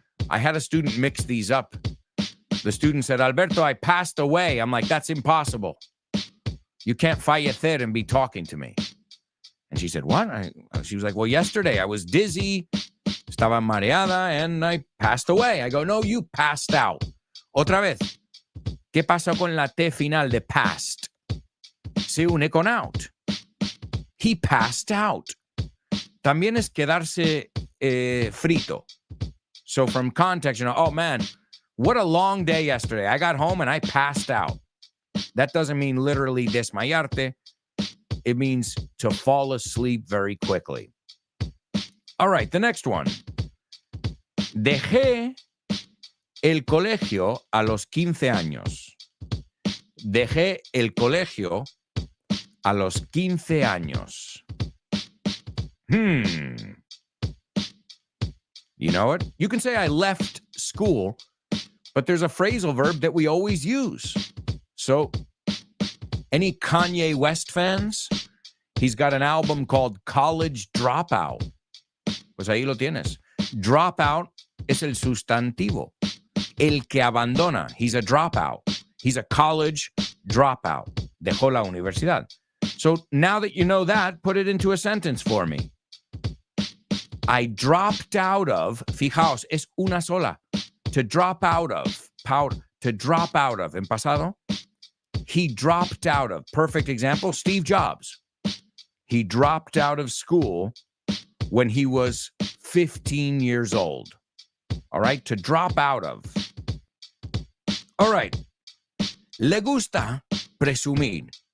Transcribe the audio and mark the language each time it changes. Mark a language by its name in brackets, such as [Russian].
[English] I had a student mix these up. The student said, Alberto, I passed away. I'm like, that's impossible. You can't fallecer and be talking to me. And she said, what? She was like, well, yesterday I was dizzy, [Spanish] estaba mareada, [English] and I passed away. I go, no, you passed out. [Spanish] Otra vez. ¿Qué pasó con la T final de passed? Se une con out. [English] He passed out. [Spanish] También es quedarse frito. [English] So from context, oh man, what a long day yesterday. I got home and I passed out. That doesn't mean literally desmayarte. It means to fall asleep very quickly. All right, the next one. [Spanish] Dejé el colegio a los 15 años. Dejé el colegio a los 15 años. [English] You know it? You can say I left school, but there's a phrasal verb that we always use. So, any Kanye West fans? He's got an album called College Dropout. [Spanish] Pues ahí lo tienes. Dropout es el sustantivo. El que abandona. [English] He's a dropout. He's a college dropout. [Spanish] Dejó la universidad. [English] So now that you know that, put it into a sentence for me. I dropped out of, [Spanish] fijaos, es una sola. [English] To drop out of, to drop out of, [Spanish] en pasado. [English] He dropped out of, perfect example, Steve Jobs. He dropped out of school when he was 15 years old. All right, to drop out of. All right, [Spanish] le gusta presumir.